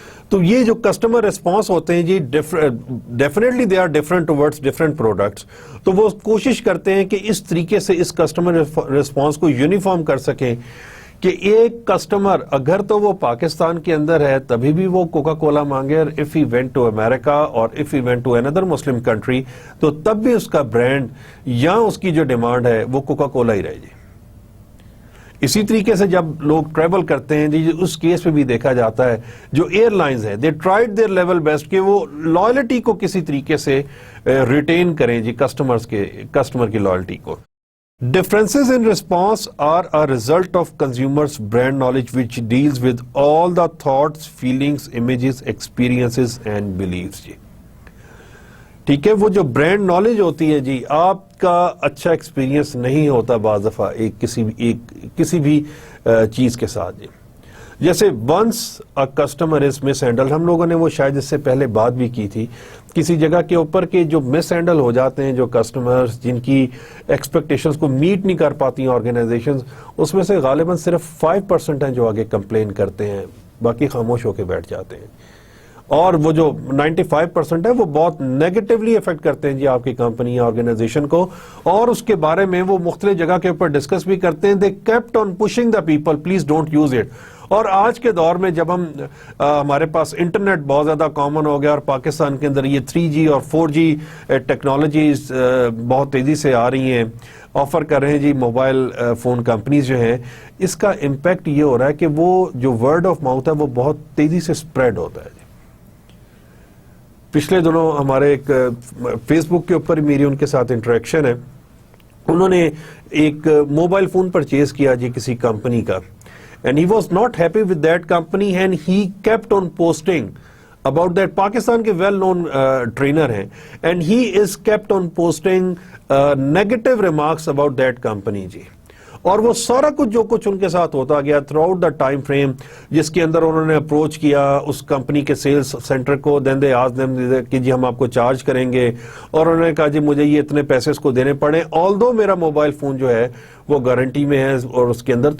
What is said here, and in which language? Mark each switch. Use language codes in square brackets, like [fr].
[ur] تو یہ جو کسٹمر ریسپانس ہوتے ہیں جی, definitely [en] they are different towards different products, [ur] تو وہ کوشش کرتے ہیں کہ اس طریقے سے اس کسٹمر ریسپانس کو یونیفارم کر سکیں کہ ایک کسٹمر اگر تو وہ پاکستان کے اندر ہے تبھی بھی وہ کوکا کولا مانگے, اور [en] if he went to America [ur] اور [en] if he went to اندر Muslim country [ur] تو تب بھی اس کا برانڈ یا اس کی جو ڈیمانڈ ہے وہ کوکا کولا ہی رہے جی. اسی طریقے سے جب لوگ ٹریول کرتے ہیں جی, اس کیس میں بھی دیکھا جاتا ہے جو ایئر لائنز ہیں [en] they tried their level best [ur] کہ وہ لائلٹی کو کسی طریقے سے ریٹین کریں جی, کسٹمر کی لائلٹی کو. [en] Differences in response are a result of consumers' brand knowledge which deals with all the thoughts, feelings, images, experiences and beliefs جی. [ur] ٹھیک ہے, وہ جو برانڈ نالج ہوتی ہے جی, آپ کا اچھا ایکسپیرینس نہیں ہوتا بعض دفعہ کسی بھی چیز کے ساتھ جی. جیسے [en] once a customer is mishandle, [ur] ہم لوگوں نے وہ شاید اس سے پہلے بات بھی کی تھی, کسی جگہ کے اوپر کے جو مس ہینڈل ہو جاتے ہیں جو کسٹمرز جن کی ایکسپیکٹیشنز کو میٹ نہیں کر پاتی ہیں آرگنائزیشنز, اس میں سے غالباً صرف 5% ہیں جو آگے کمپلین کرتے ہیں, باقی خاموش ہو کے بیٹھ جاتے ہیں. اور وہ جو 95% ہے وہ بہت نیگیٹولی افیکٹ کرتے ہیں جی آپ کی کمپنی یا آرگنائزیشن کو, اور اس کے بارے میں وہ مختلف جگہ کے اوپر ڈسکس بھی کرتے ہیں. [en] They kept on pushing the people please don't use it. [ur] اور آج کے دور میں جب ہمارے پاس انٹرنیٹ بہت زیادہ کامن ہو گیا اور پاکستان کے اندر یہ 3G اور 4G ٹیکنالوجیز بہت تیزی سے آ رہی ہیں, آفر کر رہے ہیں جی موبائل فون کمپنیز جو ہیں, اس کا امپیکٹ یہ ہو رہا ہے کہ وہ جو ورڈ آف ماؤتھ ہے وہ بہت تیزی سے اسپریڈ ہوتا ہے. پچھلے دنوں ہمارے ایک فیس بک کے اوپر میری ان کے ساتھ انٹریکشن ہے, انہوں نے ایک موبائل فون پرچیز کیا جی کسی کمپنی کا, [en] and he was not happy with that company and he kept on posting about that. [ur] Pakistan کے [en] Well known trainer ہیں and he is kept on posting negative remarks about that company جی. [ur] اور وہ سارا کچھ جو کچھ ان کے ساتھ ہوتا گیا [en] throughout the time frame [ur] جس کے اندر انہوں نے اپروچ کیا اس کمپنی کے سیلز سینٹر کو, [en] then they ask them [ur] کہ جی ہم آپ کو چارج کریں گے, اور انہوں نے کہا جی مجھے یہ اتنے پیسے اس کو دینے پڑیں, آلدو میرا موبائل فون جو ہے وہ گارنٹی میں ہے اور اس کے اندر.